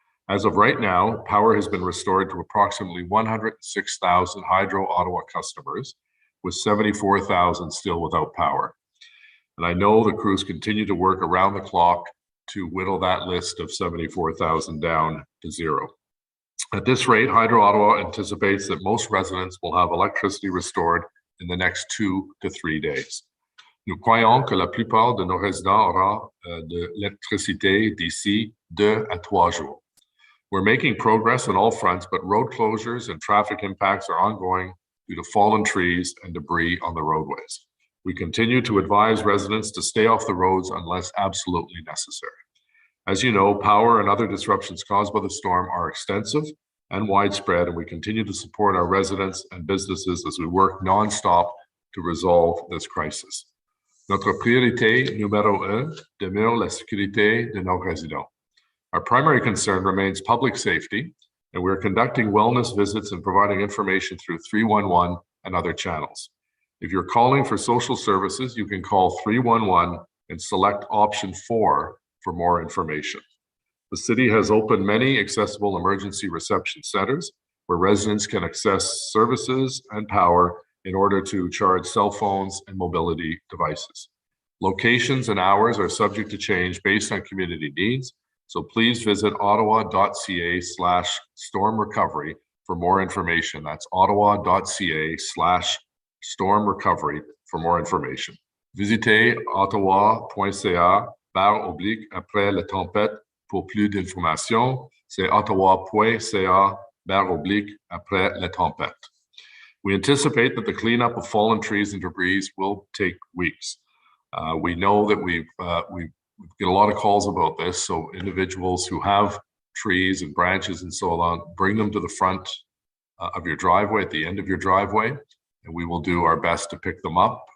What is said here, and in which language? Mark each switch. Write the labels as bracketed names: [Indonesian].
[English] As of right now, power has been restored to approximately 106,000 Hydro Ottawa customers, with 74,000 still without power. And I know the crews continue to work around the clock to whittle that list of 74,000 down to zero. At this rate, Hydro Ottawa anticipates that most residents will have electricity restored in the next 2 to 3 days. [French] Nous croyons que la plupart de nos résidents auront de l'électricité d'ici 2 à 3 jours. [English] We're making progress on all fronts, but road closures and traffic impacts are ongoing due to fallen trees and debris on the roadways. We continue to advise residents to stay off the roads unless absolutely necessary. As you know, power and other disruptions caused by the storm are extensive and widespread, and we continue to support our residents and businesses as we work non-stop to resolve this crisis. [French] Notre priorité numéro 1 demeure la sécurité de nos résidents. [English] Our primary concern remains public safety, and we're conducting wellness visits and providing information through 311 and other channels. If you're calling for social services, you can call 311 and select option 4 for more information. The city has opened many accessible emergency reception centers where residents can access services and power in order to charge cell phones and mobility devices. Locations and hours are subject to change based on community needs, so please visit ottawa.ca/storm recovery for more information. That's ottawa.ca/storm recovery for more information. [French] Visitez ottawa.ca/après la tempête pour plus d'informations. C'est ottawa.ca/après la tempête. [English] We anticipate that the cleanup of fallen trees and debris will take weeks. We know that we get a lot of calls about this, so individuals who have trees and branches and so on, bring them to the front of your driveway, at the end of your driveway, and we will do our best to pick them up.